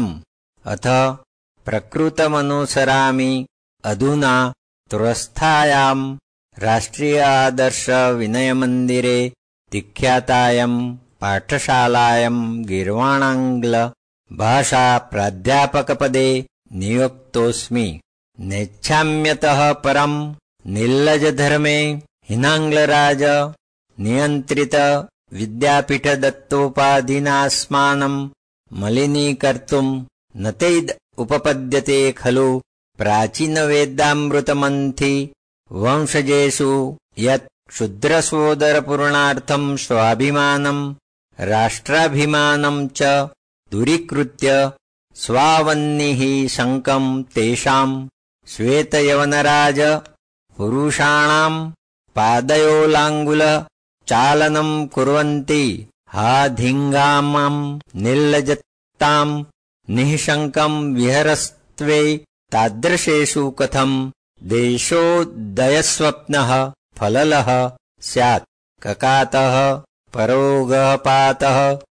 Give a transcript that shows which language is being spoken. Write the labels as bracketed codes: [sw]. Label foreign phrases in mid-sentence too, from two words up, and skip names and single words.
[sa] અથ પ્રકૃતમનુસરામિ અધુના તુરસ્થાયામ રાષ્ટ્રીય આદર્શ વિનય મંદિરે વિખ્યાતાયમ પાઠશાલાયમ ગીર્વાણાંગ્લ ભાષા પ્રાધ્યાપક પદે નિયુક્તોસ્મિ. નેચ્છામ્યતઃ પરમ નિર્લજ ધર્મે હિનાંગ્લરાજ નિયંત્રિત વિદ્યાપીઠ દત્તોપાધિનાસ્માનમ મલિનીકર્તુમ નતૈદ ઉપપદ્યતે ખલુ प्राचीनवेदामृतमन्थि वंशजेषु यत् क्षुद्रसोदरपूर्णार्थं स्वाभिमानं राष्ट्राभिमानं च दूरीकृत्य स्वावन्निः शङ्कं तेषां श्वेतयवनराज पुरुषाणां पादयोलाङ्गुल चालनं कुर्वन्ति हाधिङ्गामं निर्लजतां निःशङ्कं विहरस्त्वे तादृशेषु कथं देशोदयस्वप्नः फललः स्यात् ककातः परोगपातः